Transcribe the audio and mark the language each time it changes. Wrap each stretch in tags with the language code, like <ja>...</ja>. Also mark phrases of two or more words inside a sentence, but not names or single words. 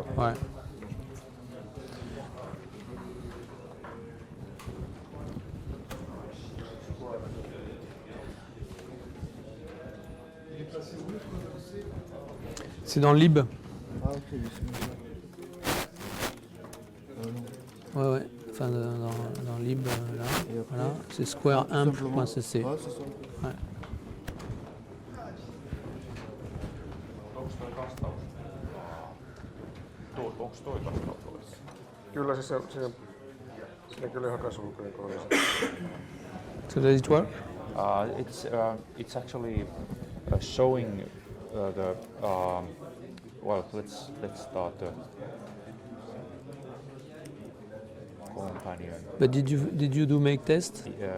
<fr>Ouais. C'est dans le lib. Ah, ok. Ouais. Enfin, dans lib, là. Voilà. C'est squareimp.cc. Ah, c'est ça. Ouais.</fr> <fi>Onko toi kastaus? Kyllä siis siinä kyllä ihan kasvulukkojen kohdassa.</fi> <en>So does it work? It's actually showing the well. Let's start the companion. But did you do make test?</en>